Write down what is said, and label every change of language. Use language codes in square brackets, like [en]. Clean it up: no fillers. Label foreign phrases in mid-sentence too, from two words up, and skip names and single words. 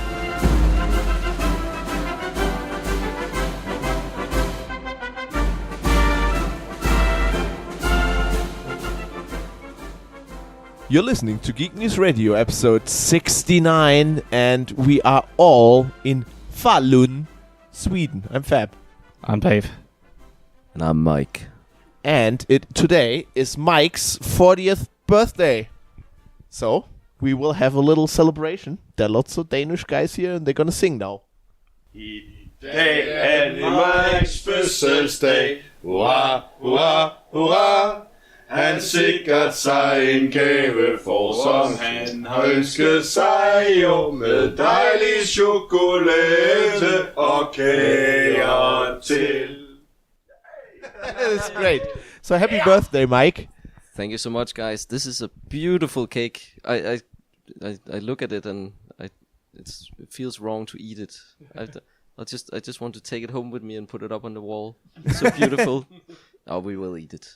[en] You're listening to Geek News Radio, episode 69, and we are all in Falun, Sweden. I'm Fab. I'm Dave. And I'm Mike. And today is Mike's 40th birthday. So, we will have a little celebration. There are lots of Danish guys here, and they're gonna sing now. [da] I dag er det Mikes fødselsdag. Hurra, hurra, hurra. Han sikret sig en gave for, som han har ønsket sig jo, med dejlig chokolade og kager til. [en] That's great. So happy birthday, Mike. Thank you so much, guys. This is a beautiful cake. I look at it and it feels wrong to eat it. I just want to take it home with me and put it up on the wall. It's so beautiful. Oh, we will eat it.